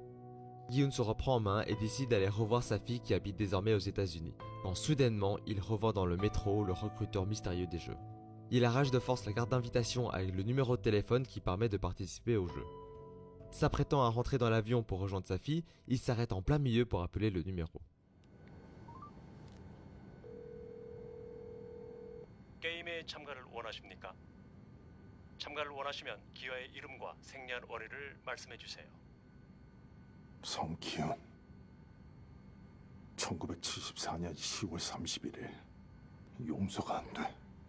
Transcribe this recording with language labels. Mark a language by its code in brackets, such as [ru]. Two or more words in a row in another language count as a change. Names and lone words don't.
[fr] Gi-hun se reprend en main et décide d'aller revoir sa fille qui habite désormais aux États-Unis, quand soudainement il revoit dans le métro le recruteur mystérieux des jeux. Il arrache de force la carte d'invitation avec le numéro de téléphone qui permet de participer au jeu. S'apprêtant à rentrer dans l'avion pour rejoindre sa fille, il s'arrête en plein milieu pour appeler le numéro. [ko] 게임에 참가를 원하십니까? 참가를 원하시면 기아의 이름과 생년월일을 말씀해 주세요. 성기훈 1974년 10월 31일 용서가 안 돼.